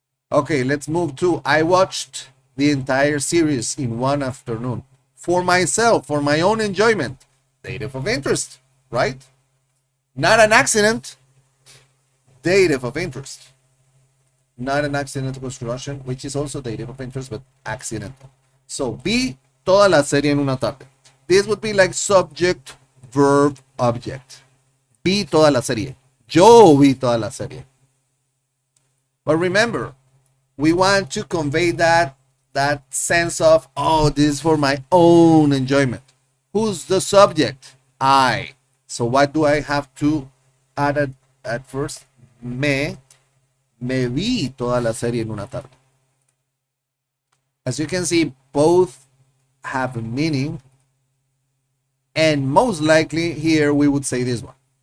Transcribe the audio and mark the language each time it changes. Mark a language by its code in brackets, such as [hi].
[en] Okay, let's move to I watched the entire series in one afternoon for myself, for my own enjoyment. Dative of interest, right? Not an accident. Dative of interest. Not an accidental construction, which is also dative of interest, but accidental. [es] So, vi toda la serie en una tarde. [en] This would be like subject, verb, object. [es] Vi toda la serie. Yo vi toda la serie. [en] But remember, we want to convey that sense of, oh, this is for my own enjoyment. Who's the subject? I. So what do I have to add at first? [es] Me vi toda la serie en una tarde. [en] As you can see, both have a meaning, and most likely here we would say this one.